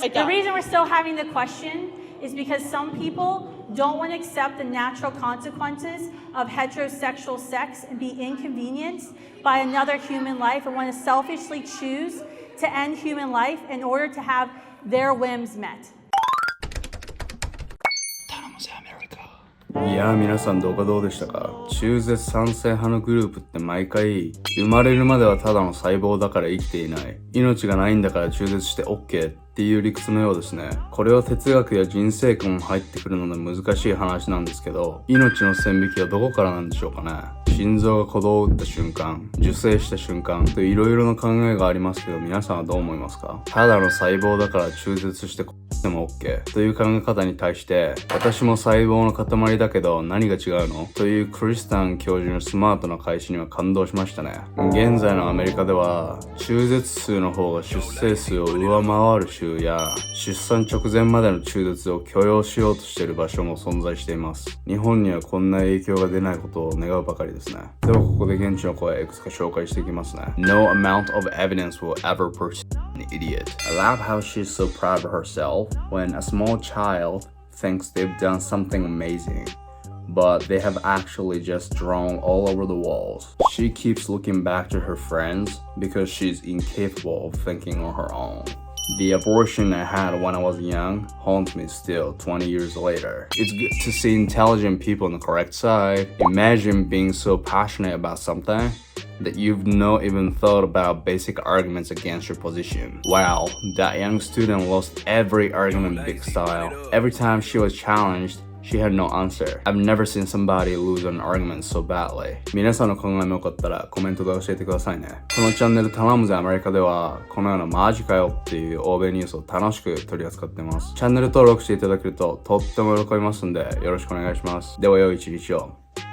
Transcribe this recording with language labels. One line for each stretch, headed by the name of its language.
English: The reason we're still having the question is because some people don't want to accept the natural consequences of heterosexual sex and be inconvenienced by another human life and want to selfishly choose to end human life in order to have their whims met.
Japanese: いやー皆さん動画どうでしたか？中絶賛成派のグループって毎回生まれるまではただの細胞だから生きていない、命がないんだから中絶して OK っていう理屈のようですね。これは哲学や人生観も入ってくるので難しい話なんですけど、命の線引きはどこからなんでしょうかね。心臓が鼓動を打った瞬間、受精した瞬間といろいろな考えがありますけど、皆さんはどう思いますか？ただの細胞だから中絶してでも OK という考え方に対して、私も細胞の塊だけど何が違うのというクリスタン教授のスマートな返しには感動しましたね。現在のアメリカでは中絶数の方が出生数を上回る州や、出産直前までの中絶を許容しようとしている場所も存在しています。日本にはこんな影響が出ないことを願うばかりですね。ではここで現地の声いくつか紹介していきますね。
English: No amount of evidence will ever pursue an idiot. I love how she's so proud of herself when a small child thinks they've done something amazing, but they have actually just drawn all over the walls. She keeps looking back to her friends because she's incapable of thinking on her own. The abortion I had when I was young haunts me still 20 years later. It's good to see intelligent people on the correct side. Imagine being so passionate about something that you've not even thought about basic arguments against your position. Wow, that young student lost every argument big style. Every time she was challenged, she had no answer. I've never seen somebody lose an argument so badly.
Japanese: 皆さんの考えもよかったらコメントで教えてくださいね。このチャンネル頼むぜアメリカでは、このようなマジかよっていう欧米ニュースを楽しく取り扱っています。チャンネル登録していただけるととっても喜びますんで、よろしくお願いします。では良い一日を。